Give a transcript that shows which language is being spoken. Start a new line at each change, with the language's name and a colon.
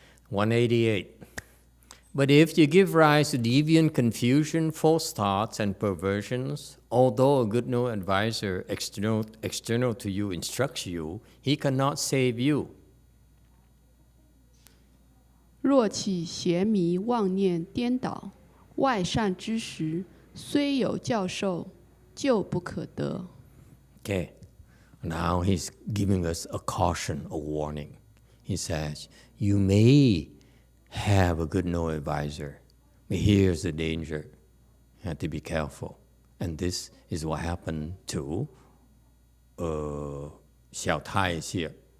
English: 188. But if you give rise to deviant confusion, false thoughts, and perversions, although a good no advisor external to you instructs you, he cannot save you.
Chinese: 若起邪迷妄念颠倒，外善之时，虽有教授，救不可得。
English: Okay, now he's giving us a caution, a warning. He says, you may have a good no advisor, but here's the danger. You have to be careful. And this is what happened to Xiao Tai is here.